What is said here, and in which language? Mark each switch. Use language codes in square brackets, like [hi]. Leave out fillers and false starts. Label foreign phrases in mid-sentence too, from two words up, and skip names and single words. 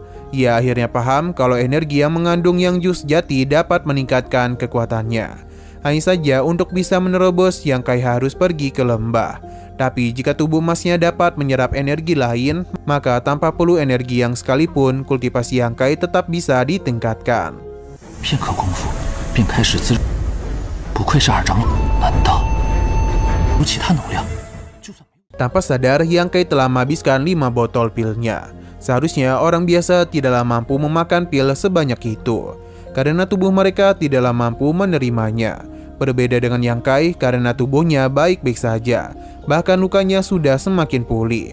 [id] Ia akhirnya paham kalau energi yang mengandung yang jus jati dapat meningkatkan kekuatannya. Hanya saja untuk bisa menerobos, Yang Kai harus pergi ke lembah. Tapi jika tubuh emasnya dapat menyerap energi lain, maka tanpa perlu energi yang sekalipun, kultivasi Yang Kai tetap bisa ditingkatkan. [zh] 片刻功夫便开始滋，不愧是二长老，难道有其他能量？ [id] Tanpa sadar, Yang Kai telah menghabiskan 5 botol pilnya. Seharusnya orang biasa tidaklah mampu memakan pil sebanyak itu, karena tubuh mereka tidaklah mampu menerimanya. Berbeda dengan Yang Kai, karena tubuhnya baik-baik saja, bahkan lukanya sudah semakin pulih.